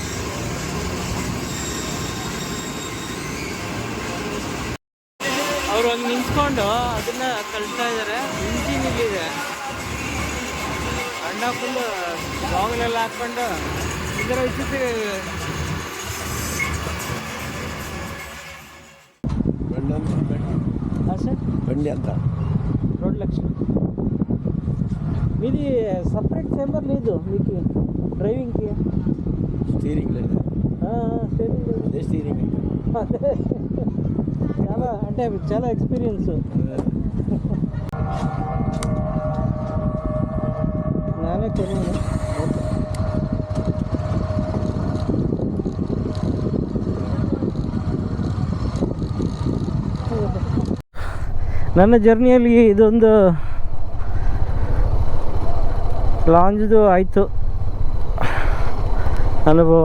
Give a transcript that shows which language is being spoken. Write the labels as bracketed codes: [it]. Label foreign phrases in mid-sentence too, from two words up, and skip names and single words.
[kn] ಅವರು ಹಂಗೆ ನಿಂತ್ಕೊಂಡು ಅದನ್ನು ಕಲಿತಾ ಇದ್ದಾರೆ. ಇಂಜಿನ್ ಇಲ್ಲಿದೆ. ಅಣ್ಣ ಫುಲ್ ಬಾಗಿಲೆಲ್ಲ ಹಾಕ್ಕೊಂಡು ಇದರ ವಿಚಿತ್ರ. ಸರ್ ಬಂಡಿ ಅಂತ [te] 2 లక్షలు. మీది సపరేట్ చేంబర్ లేదు మీకు డ్రైవింగ్కి? స్టీరింగ్ లేదు. స్టీరింగ్ లేదు. అదే స్టీరింగ్. అదే చాలా అంటే చాలా ఎక్స్పీరియన్స్. [kn] ನಾನೇ ಕೊನೆಯದು. ನನ್ನ ಜರ್ನಿಯಲ್ಲಿ ಇದೊಂದು ಲಾಂಜ್ದು ಆಯಿತು ಅನುಭವ.